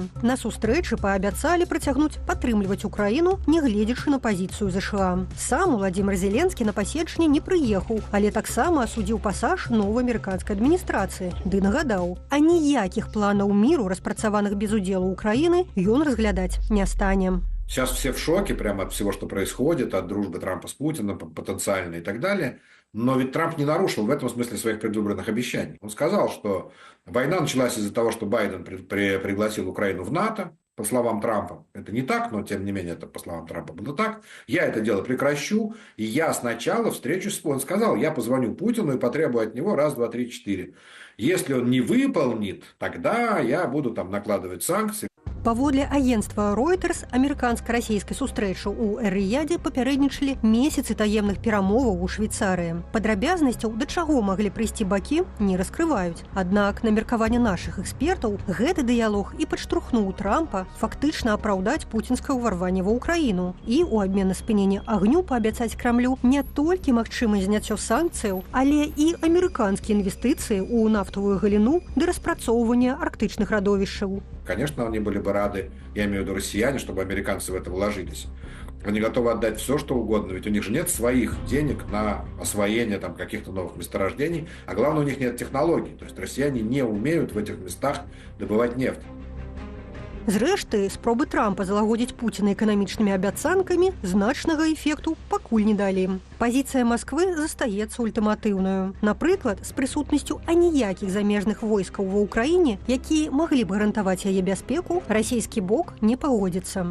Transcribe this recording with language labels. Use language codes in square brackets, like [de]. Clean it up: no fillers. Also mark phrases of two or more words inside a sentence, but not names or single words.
[be] На сустрэчы паабяцалі працягнуць падтрымліваць Украіну, нягледзячы на пазіцыю ЗША. Сам Уладзімір Зеленскі на паседжанне не прыехаў, але таксама асудзіў пасаж новай амерыканскай адміністрацыі. Ды нагадаў, аніякіх планаў міру, распрацаваных без удзелу Украіны, ён разглядаць не стане. [ru] Сейчас все в шоке прямо от всего, что происходит, от дружбы Трампа с Путиным потенциально и так далее. Но ведь Трамп не нарушил в этом смысле своих предвыборных обещаний. Он сказал, что война началась из-за того, что Байден пригласил Украину в НАТО, по словам Трампа. Это не так, но тем не менее это по словам Трампа было так. Я это дело прекращу, и я сначала встречусь с... Он сказал, я позвоню Путину и потребую от него 1, 2, 3, 4. Если он не выполнит, тогда я буду там накладывать санкции. [be] Паводле агенцтва Reuters, амерыканска-расійскай сустрэчы ў Эр-Рыядзе папярэднічалі месяцы таемных перамоваў у Швейцарыі. Падрабязнасцяў, да чаго маглі прыйсці бакі, не раскрываюць. Аднак, на меркаванне нашых экспертаў, гэты дыялог і падштурхнуў Трампа фактычна апраўдаць пуцінскае ўварванне ва ўкраіну і ў абмен на спыненне агню паабяцаць Крамлю не толькі магчымасць зняццё санкцыяў, але і амерыканскія інвестыцыі ў нафтавую галіну ды распрацоўванне арктычных радовішчаў. [ru] Конечно, они были бы рады, я имею в виду россияне, чтобы американцы в это вложились. Они готовы отдать все, что угодно, ведь у них же нет своих денег на освоение там каких-то новых месторождений, а главное, у них нет технологий. То есть россияне не умеют в этих местах добывать нефть. [be] Зрэшты, спробы Трампа залагодзіць Пуціна эканамічнымі абяцанкамі значнага эфекту пакуль не далі. Пазіцыя Масквы застаецца ультыматыўнаю. Напрыклад, з прысутнасцю аніякіх замежных войскаў ва ўкраіне, якія маглі б гарантаваць яе бяспеку, расійскі бок не пагодзіцца.